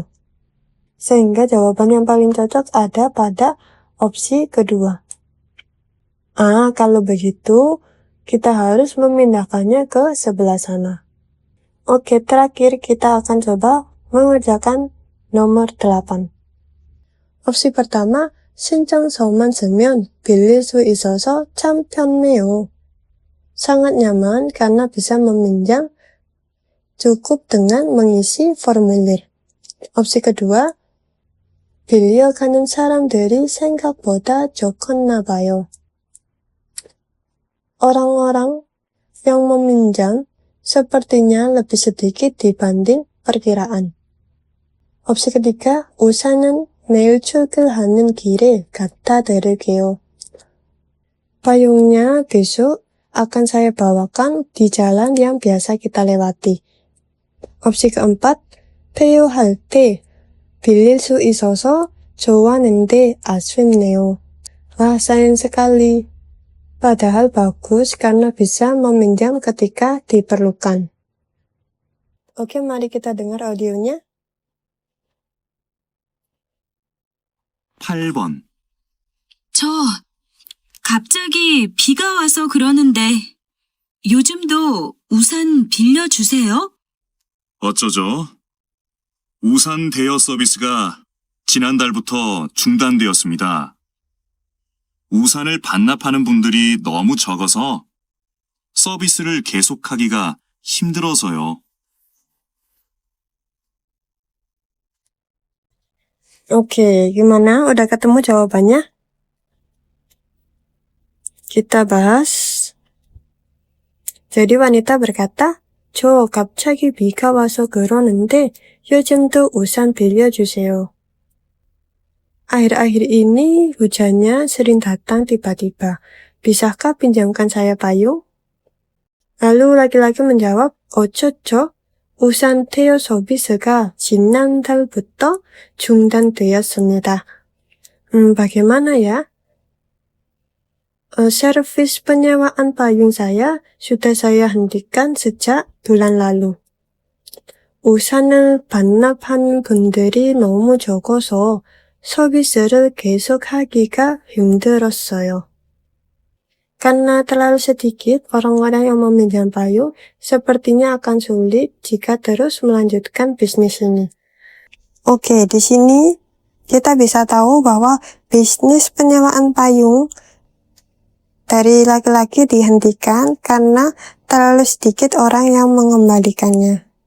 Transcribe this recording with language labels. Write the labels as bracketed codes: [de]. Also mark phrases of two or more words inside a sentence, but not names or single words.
[id] Sehingga jawaban yang paling cocok ada pada opsi kedua. Kalau begitu, kita harus memindahkannya ke sebelah sana. Oke, terakhir kita akan coba mengerjakan nomor 8. Opsi pertama, [ko] 신청서만 쓰면 빌릴 수 있어서 참 편해요. [id] Sangat nyaman karena bisa meminjam, cukup dengan mengisi formulir. Opsi kedua, [ko] 빌려가는 사람들이 생각보다 좋았나 봐요. [id] Orang-orang yang meminjam sepertinya lebih sedikit dibanding perkiraan. Opsi ketiga, [ko] 우산은 내일 출근하는 길에 갖다 드릴게요. [id] Payungnya besok akan saya bawakan di jalan yang biasa kita lewati. Opsi keempat, [ko] 페어할 때 빌릴 수 있어서 좋았는데 아쉽네요. [id] Wah, sayang sekali. Padahal bagus karena bisa meminjam ketika diperlukan. Oke, mari kita dengar audionya. [ko] 8번. 저 갑자기 비가 와서 그러는데 요즘도 우산 빌려주세요? 어쩌죠? 우산 대여 서비스가 지난달부터 중단되었습니다. 우산을 반납하는 분들이 너무 적어서 서비스를 계속하기가 힘들어서요. [id] Oke, gimana? Udah ketemu jawabannya? Kita bahas. Jadi wanita berkata, [ko] 저 갑자기 비가 와서 그러는데 요즘도 우산 빌려주세요. [id] Akhir-akhir ini hujannya sering datang tiba-tiba. Bisakah pinjamkan saya payung? Lalu laki-laki menjawab, [ko] 어쩌죠? 우산 대여 서비스가 지난달부터 중단되었습니다. [id] Bagaimana ya? Servis penyewaan payung saya sudah saya hentikan sejak bulan lalu. [ko] 우산을 반납하는 분들이 너무 적어서 서비스를 계속하기가 힘들었어요. [id] Karena terlalu sedikit orang-orang yang meminjam payung, sepertinya akan sulit jika terus melanjutkan bisnis ini. Oke, di sini kita bisa tahu bahwa bisnis penyewaan payung dari laki-laki dihentikan karena terlalu sedikit orang yang mengembalikannya.